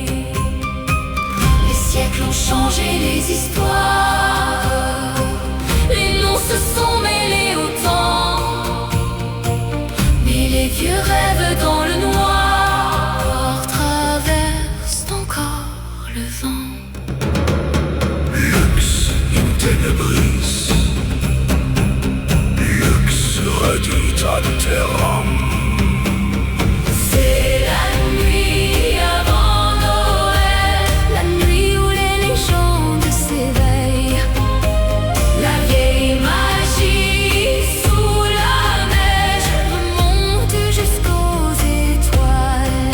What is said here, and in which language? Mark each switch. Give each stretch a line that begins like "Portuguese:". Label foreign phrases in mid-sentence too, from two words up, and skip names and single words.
French: Les siècles ont changé les histoires, les noms se sont mêlés au temps, mais les vieux rêves dans le noir traversent encore le vent.
Latin: Lux in tenebris, Lux redit ad terram.
French: C'est la nuit avant Noël, la nuit où les légendes s'éveillent. La vieille magie sous la neige remonte jusqu'aux étoiles.